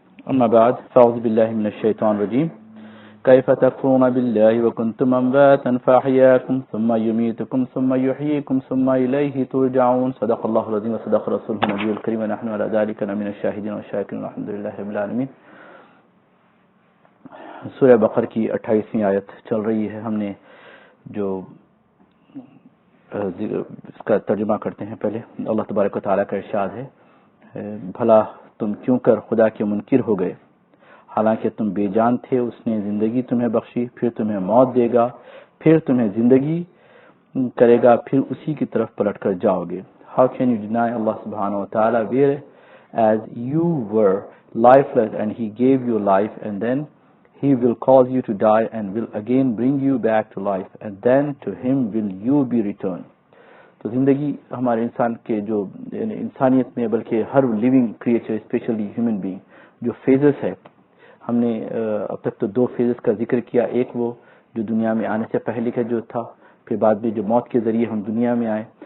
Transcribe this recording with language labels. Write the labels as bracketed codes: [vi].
[ar] أما بعد فأعوذ بالله من الشيطان الرجيم كيف تكفرون بالله وكنتم أمواتا فأحياكم ثم يميتكم ثم يحييكم ثم إليه ترجعون صدق الله العظيم وصدق رسوله النبي الكريم ونحن على ذلك من الشاهدين والشاكرين والحمد لله رب العالمين. [ur] سورہ بقرہ کی 28ویں آیت چل رہی ہے. ہم نے جو اس کا ترجمہ کرتے ہیں پہلے. اللہ تبارک و تعالیٰ کا ارشاد ہے بھلا تم کیوں کر خدا کے منکر ہو گئے حالانکہ تم بے جان تھے. اس نے زندگی تمہیں بخشی پھر تمہیں موت دے گا پھر تمہیں زندگی کرے گا پھر اسی کی طرف پلٹ کر جاؤ گے. [en] How can you deny Allah subhanahu wa ta'ala whereas you were lifeless and he gave you life and then He will cause you to die and will again bring you back to life and then to him will you be returned. [ur] تو زندگی ہمارے انسان کے جو انسانیت میں بلکہ ہر [en] living creature especially human being [ur] جو فیزز ہے ہم نے اب تک تو 2 فیزز کا ذکر کیا. ایک وہ جو دنیا میں آنے سے پہلے کا جو تھا پھر بعد میں جو موت کے ذریعے ہم دنیا میں آئے.